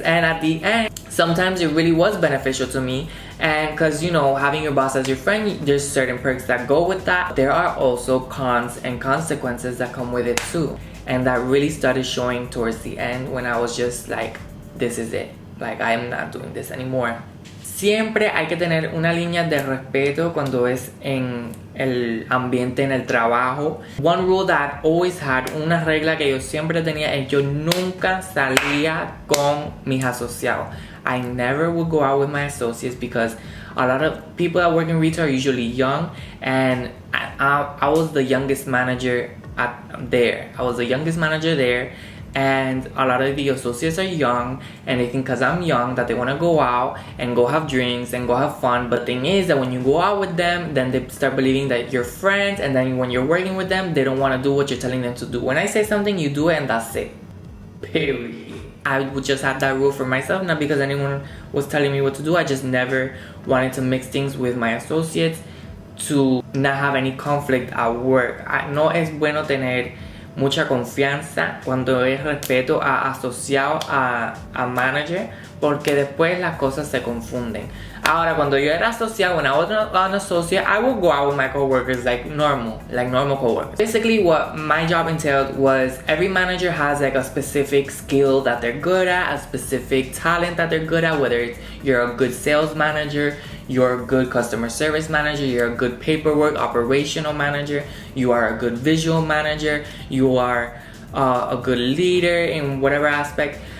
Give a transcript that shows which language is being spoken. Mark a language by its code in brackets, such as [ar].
[en] And at the end, sometimes it really was beneficial to me, and because, you know, having your boss as your friend, there's certain perks that go with that. There are also cons and consequences that come with it too, and that really started showing towards the end when I was just like, this is it, like I am not doing this anymore. [es] siempre hay que tener una línea de respeto cuando es en el ambiente, en el trabajo. [en] One rule that I always had, [es] una regla que yo siempre tenía, es yo nunca salía con mis asociados. [en] I never would go out with my associates because a lot of people that work in retail are usually young, and I was the youngest manager there. I was the youngest manager there, and a lot of the associates are young, and they think because I'm young that they want to go out and go have drinks and go have fun. But the thing is that when you go out with them, then they start believing that you're friends, and then when you're working with them, they don't want to do what you're telling them to do. When I say something, you do it, and that's it. Period. I would just have that rule for myself, not because anyone was telling me what to do. I just never wanted to mix things with my associates to not have any conflict at work. [es] No es bueno tener mucha confianza cuando es respeto a asociado a manager, porque después las cosas se confunden. Ahora, cuando yo era asociado, [en] when I was an associate, I would go out with my coworkers like normal coworkers. Basically, what my job entailed was every manager has like a specific skill that they're good at, a specific talent that they're good at, whether it's you're a good sales manager, you're a good customer service manager, you're a good paperwork operational manager, you are a good visual manager, you are a good leader in whatever aspect.